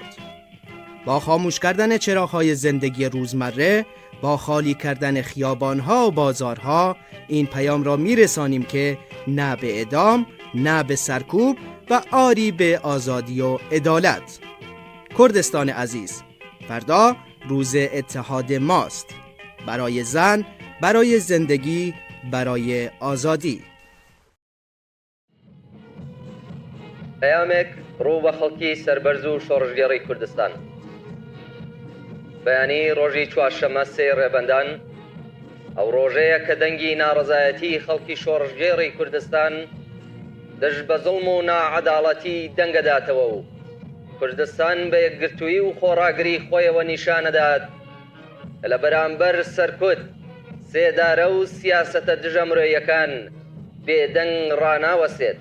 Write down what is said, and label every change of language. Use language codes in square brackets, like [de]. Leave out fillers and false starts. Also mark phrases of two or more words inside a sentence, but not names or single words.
[fa] با خاموش کردن چراغ‌های زندگی روزمره، با خالی کردن خیابان‌ها و بازارها، این پیام را می‌رسانیم که نه به اعدام، نه به سرکوب و آری به آزادی و عدالت. کردستان عزیز، فردا روز اتحاد ماست. برای زن، برای زندگی، برای آزادی. [ckb] پەیامێک ڕوو بە خەڵکی سەربەرز و شۆڕژگەڕی کوردستان. بەیانی ڕۆژی چوارشەممە سێ ڕێبەندان ئەو ڕۆژەیە کە دەنگی ناڕەزایەتی خەڵکی شۆڕژگێڕی کوردستان دەژ بە زوڵم و ناعەداڵەتی دەنگەداتەوە و کوردستان بە یەکگرتووی و خۆڕاگری خۆیەوە نیشانەدات کە لە بەرامبەر سەرکوت، سێدارە و سیاسەتە دژەمرۆیەکان بێدەنگ ڕاناوەسێت.